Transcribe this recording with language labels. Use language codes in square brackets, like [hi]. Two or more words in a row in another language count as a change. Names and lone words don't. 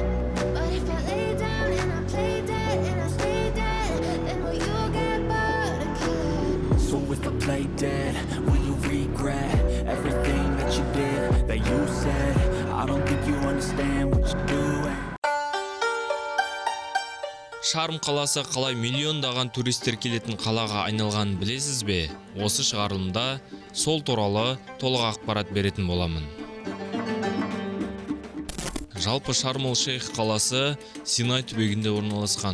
[en] But if I lay down and I play dead and I stay dead, then will you get bored again? So if I play dead, will you regret everything that you did, that you said? I don't think you understand what you're doing. [kk] Шарм қаласы қалай миллиондаған туристер келетін қалаға айналғанын білесіз бе? Осы шығарылымда сол туралы толық ақпарат беретін боламын. Жалпы Шарм-эль-Шейх қаласы Синай түбегінде орналасқан.